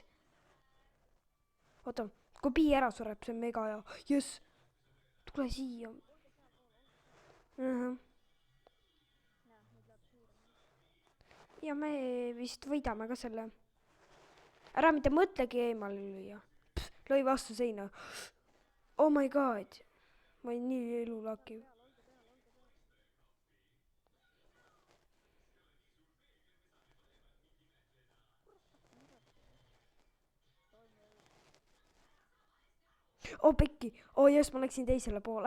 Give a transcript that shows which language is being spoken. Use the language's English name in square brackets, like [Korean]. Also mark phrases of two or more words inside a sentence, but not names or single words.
[Estonian] Oota, kui Pii ära sureb, see on mega hea. Jess, tule siia. Ja me vist võidame ka selle. Ära mitte mõtlegi eemale lüüa. Lõi vastu seina. [English] Oh my god. [Estonian] Ma olin nii elulaki. Oh pekki. Oh jess, ma läksin teisele poole.